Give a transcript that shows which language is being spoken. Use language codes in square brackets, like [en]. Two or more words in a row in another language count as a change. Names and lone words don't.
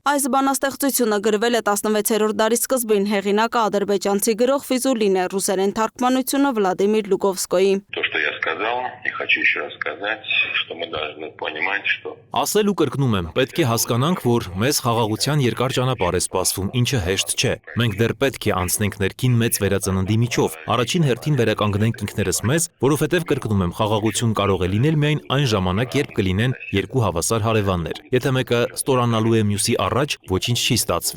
[hy] Այս բանաստեղծությունը գրվել է 16-րդ դարի սկզբին, հեղինակը ադրբեջանցի գրող Ֆիզուլին է, ռուսերեն թարգմանությունը Վլադիմիր Լուկովսկոյի։ [ru] То, что я сказал, и хочу еще раз сказать, что мы должны понимать, что [hy] Ասել ու կրկնում եմ, պետք է հասկանանք, որ մեզ խաղաղության երկար ճանապարհ է սպասվում, ինչը հեշտ չէ։ Մենք դեռ պետք է անցնենք ներքին մեծ վերածննդի միջով։ Առաջին հերթին վերականգնենք ինքներս մեզ, որովհետև կրկնում եմ, խաղաղություն կարող է լինել միայն այն ժամանակ, երբ կլինեն երկու հավասար հարևաններ։ Եթե մեկը ստորանալու է մյուսի առաջ, ոչինչ չի ստացվի։